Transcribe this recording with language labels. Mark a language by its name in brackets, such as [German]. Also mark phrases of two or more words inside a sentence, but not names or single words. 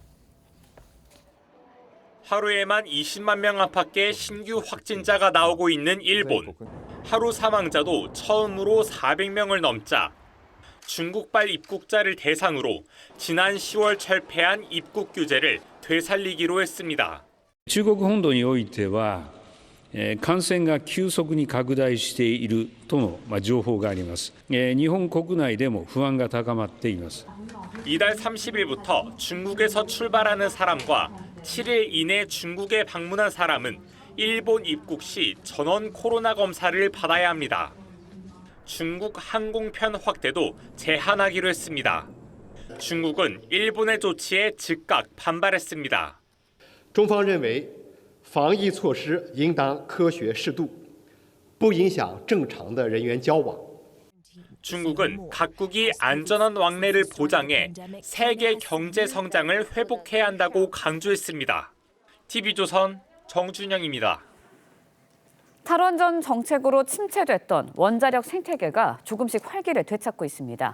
[Korean] 하루에만 20만 명 안팎의 신규 확진자가 나오고 있는 일본. 하루 사망자도 처음으로 400명을 넘자 중국발 입국자를 대상으로 지난 10월 철폐한 입국 규제를 되살리기로 했습니다. [Japanese] 中国本土においては感染が急速に拡大しているとの情報があります。日本国内でも不安が高まっています。 [Korean] 이달 30일부터 중국에서 출발하는 사람과 7일 이내 중국에 방문한 사람은 일본 입국 시 전원 코로나 검사를 받아야 합니다. 중국 항공편 확대도 제한하기로 했습니다. 중국은 일본의 조치에 즉각 반발했습니다. [Chinese] 中方认为防疫措施应当科学适度，不影响正常的人员交往。 [Korean] 중국은 각국이 안전한 왕래를 보장해 세계 경제 성장을 회복해야 한다고 강조했습니다. TV조선 정준영입니다. 탈원전 정책으로 침체됐던 원자력 생태계가 조금씩 활기를 되찾고 있습니다.